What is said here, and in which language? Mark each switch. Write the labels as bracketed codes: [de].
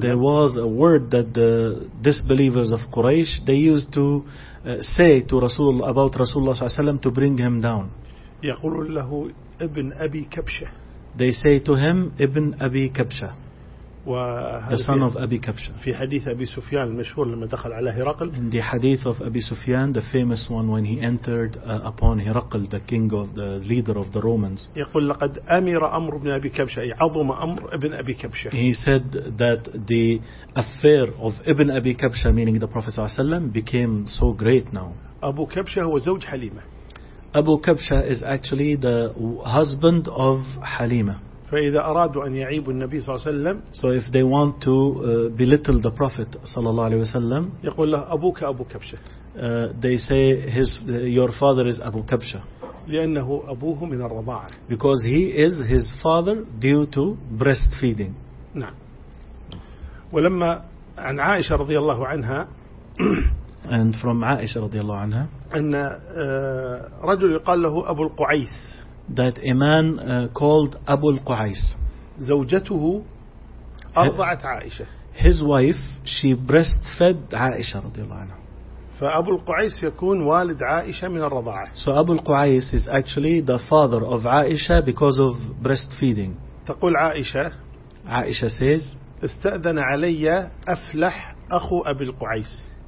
[en] There was a word that the disbelievers of Quraysh they used to say to Rasul about [ar] رسول الله صلى الله عليه وسلم [en] to bring him down. [ar] يقول له ابن أبي كبشة. [en] They say to him ابن أبي كبشة. The son of Abi Kabsha. [ar] في حديث أبي سفيان المشهور لما دخل على هرقل. [en] In the hadith of Abi Sufyan, the famous one when he entered upon Hirakl, the king of the leader of the Romans. [ar] يقول لقد أمر أمر ابن أبي كبشة. عظم أمر ابن أبي كبشة. [en] He said that the affair of ابن أبي كبشة, meaning the Prophet [ar] صلى الله عليه وسلم, [en] became so great now. [ar] أبو كبشة هو زوج حليمة. [en] Abu Kabsha is actually the husband of حليمة. [ar] فإذا أرادوا أن يعيبوا النبي صلى الله عليه وسلم. [en] So if they want to belittle the Prophet [ar] صلى الله عليه وسلم. يقول له أبوك أبو كبشة. [en] They say your father is أبو كبشة. [ar] لأنه أبوه من الرضاعة. [en] Because he is his father due to breastfeeding. [ar] نعم. ولما عن عائشة رضي الله عنها. [en] and from عائشة [ar] رضي الله عنها أن رجل يقال له أبو القعيس [en] that a man called أبو القعيس [ar] زوجته أرضعت عائشة [en] his wife she breastfed عائشة [ar] رضي الله عنها فأبو القعيس يكون والد عائشة من الرضاعة [en] so أبو القعيس is actually the father of عائشة because of breastfeeding [ar] تقول عائشة [en] عائشة says [ar] استأذن علي أفلح أخو أبي القعيس